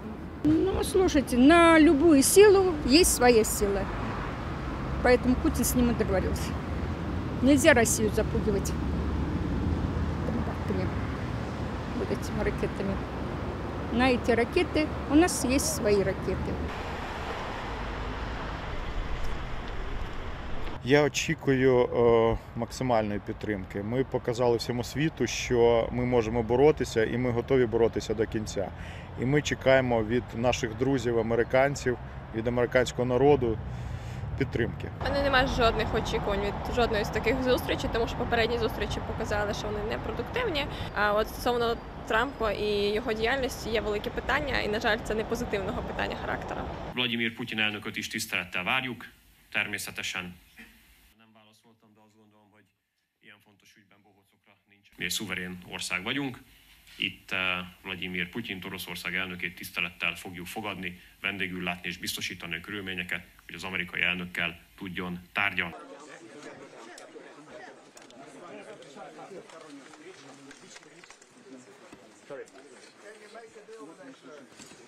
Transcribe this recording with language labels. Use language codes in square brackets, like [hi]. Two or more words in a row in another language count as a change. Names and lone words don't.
[ru] Слушайте, на любую силу есть своя сила. Поэтому Путин с ним и договорился. Нельзя Россию запугивать вот этими ракетами. На эти ракеты у нас есть свои ракети. [uk] Я очікую максимальної підтримки. Ми показали всьому світу, що ми можемо боротися і ми готові боротися до кінця. І ми чекаємо від наших друзів, американців, від американського народу підтримки. У мене немає жодних очікувань від жодної з таких зустрічей, тому що попередні зустрічі показали, що вони непродуктивні. А от стосовно Трампа і його діяльності є великі питання, і, на жаль, це не позитивного питання характеру. [hu] Vladimir Putyin elnököt is tisztelettel várjuk, természetesen. Nem válaszoltam, de azt gondolom, hogy ilyen fontos ügyben bohócokra nincs. Mi egy szuverén ország vagyunk. Itt Vladimir Putyint, Oroszország elnökét tisztelettel fogjuk fogadni, vendégül látni és biztosítani a körülményeket, hogy az amerikai elnökkel tudjon tárgyalni. [en] Sorry. Can you make a deal with